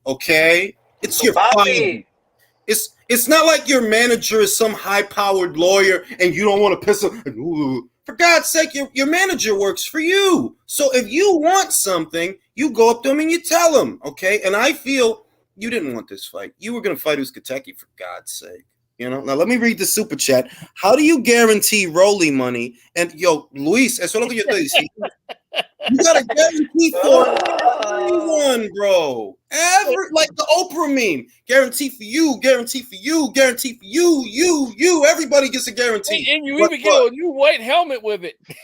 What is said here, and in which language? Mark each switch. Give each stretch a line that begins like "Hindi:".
English: Okay, it's your father. It's not like your manager is some high-powered lawyer and you don't want to piss him. Ooh. For God's sake, your manager works for you. So if you want something, you go up to him and you tell him, okay? And I feel you didn't want this fight. You were going to fight Uzcategui, for God's sake. Now let me read the super chat. How do you guarantee Rolly money?
Spanish: And Luis, eso es lo que yo te decía.
English: You got to guarantee for everyone, bro. Like the Oprah meme. Guarantee for you, guarantee for you, guarantee for you. Everybody gets a guarantee. Hey, and you even get a new white helmet with it.